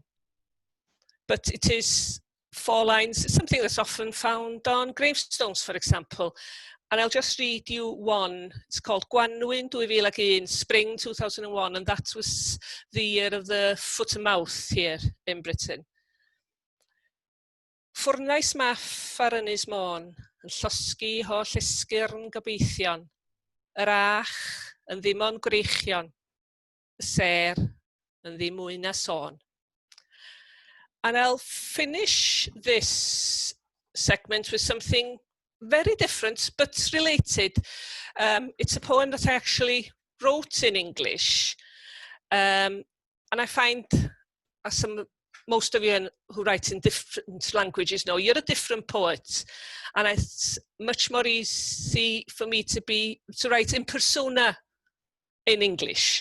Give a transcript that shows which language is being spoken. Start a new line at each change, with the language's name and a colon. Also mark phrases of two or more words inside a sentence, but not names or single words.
English: But it is 4 lines, it's something that's often found on gravestones, for example. And I'll just read you one. It's called Gwanwyn 2001, Spring 2001, and that was the year of the foot and mouth here in Britain.
Welsh: Ffwrnais maff ar ynys môn, yn llosgi holl esgyrn gobeithion, yr ach yn ddim ond gwreichion, y ser yn ddim mwy na sôn.
English: And I'll finish this segment with something very different but related. It's a poem that I actually wrote in English, and I find, as most of you who write in different languages know, you're a different poet, and it's much more easy for me to write in persona in English.